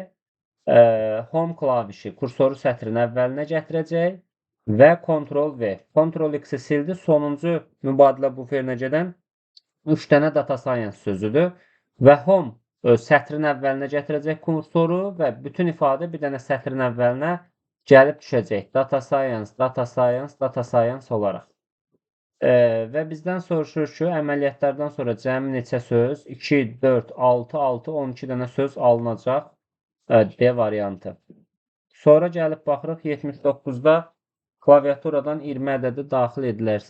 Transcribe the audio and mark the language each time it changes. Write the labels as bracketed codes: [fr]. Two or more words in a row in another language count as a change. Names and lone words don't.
[az] Home klavişi kursoru sətrin əvvəlinə gətirəcək və Ctrl-V. Ctrl-X-i sildi. Sonuncu mübadilə buferinə gedən 3 dənə [en] data science [az] sözüdür və home sətrin əvvəlinə gətirəcək kursoru və bütün ifadə bir dənə sətrin əvvəlinə gəlib düşəcək. [en] Data science, data science, data science olaraq. [az] Və bizdən soruşur ki, əməliyyatlardan sonra cəmi neçə söz? 2, 4, 6, 6, 12 dənə söz alınacaq. D variantı. Sonra gəlib baxırıq 79-da klaviaturadan 20 ədədi daxil edilərsə.